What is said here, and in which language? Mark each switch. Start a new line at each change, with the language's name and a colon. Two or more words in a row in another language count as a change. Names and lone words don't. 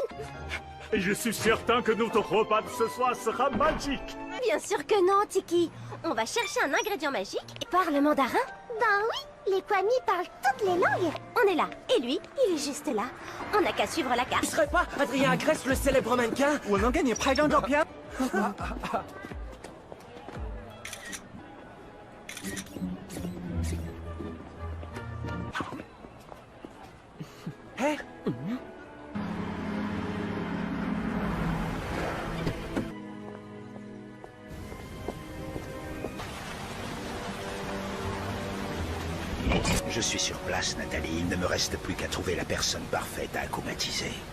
French: Et je suis certain que notre repas de ce soir sera magique. Bien sûr que non, Tiki. On va chercher un ingrédient magique et parle mandarin. Ben oui, les Kwami parlent toutes les langues. On est là, et lui, il est juste là. On n'a qu'à suivre la carte. Tu serais pas Adrien Agreste, le célèbre mannequin?
Chinese: 我能给你拍张照片。哎，
French: Je suis sur place, Nathalie. Il ne me reste plus qu'à trouver la personne parfaite à acclimatiser.